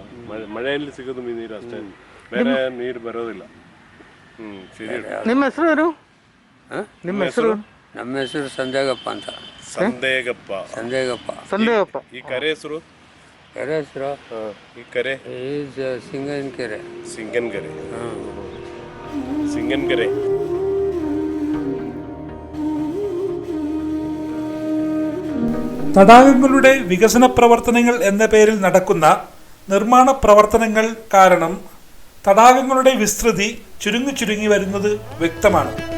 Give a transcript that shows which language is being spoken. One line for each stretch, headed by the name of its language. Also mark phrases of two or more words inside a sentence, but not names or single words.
Kannada: ಮಳೆಯಲ್ಲಿ ಸಿಗೋದು ನೀರು ಅಷ್ಟೇ, ಬೇರೆ ನೀರು ಬರೋದಿಲ್ಲ. ಸರಿ. ನಿಮ್ಮ ಹೆಸರು ಏನು? ನಿಮ್ಮ ಹೆಸರು? ನಮ್ಮ ಹೆಸರು ಸಂದೇಗಪ್ಪ ಅಂತ. ಸಂದೇಗಪ್ಪ. ಈ ಕರೆ ಹೆಸರು? ಕೆರೆ ಹೆಸರು ಈ ಕರೆ സിംഗൻകരെ. സിംഗൻകരെ.
Malayalam: തടാകങ്ങളുടെ വികസന പ്രവർത്തനങ്ങൾ എന്ന പേരിൽ നടക്കുന്ന നിർമ്മാണ പ്രവർത്തനങ്ങൾ കാരണം തടാകങ്ങളുടെ വിസ്തൃതി ചുരുങ്ങി വരുന്നത് വ്യക്തമാണ്.